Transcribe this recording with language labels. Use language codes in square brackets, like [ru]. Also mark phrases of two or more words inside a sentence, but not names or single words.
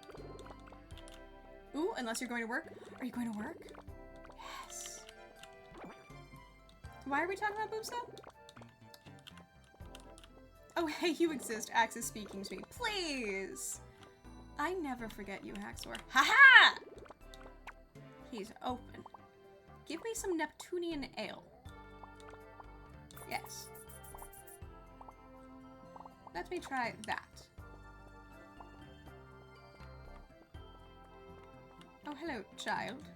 [en] Ooh, unless you're going to work. Are you going to work? Yes. Why are we talking about boobs then? Oh, hey, you exist. Axe is speaking to me. Please. I never forget you, Haxor. Ha-ha! He's open. Give me some Neptunian ale. Yes. Let me try that. Oh, hello, child.